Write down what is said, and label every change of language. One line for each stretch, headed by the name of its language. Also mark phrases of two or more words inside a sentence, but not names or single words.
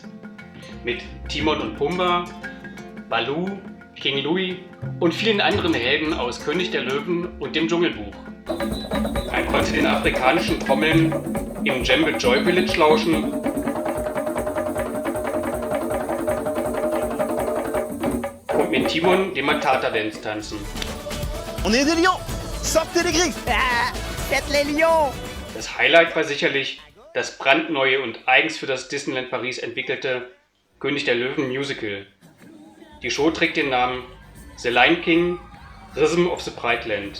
German: Mit Timon und Pumba, Baloo, King Louie und vielen anderen Helden aus König der Löwen und dem Dschungelbuch. Man konnte den afrikanischen Trommeln im Djembe Joy Village lauschen und mit Timon den Matata Dance tanzen.
French: On est des lions! Sortez les griffes! Faites les lions!
German: Das Highlight war sicherlich das brandneue und eigens für das Disneyland Paris entwickelte König der Löwen Musical. Die Show trägt den Namen The Lion King, Rhythm of the Brightland.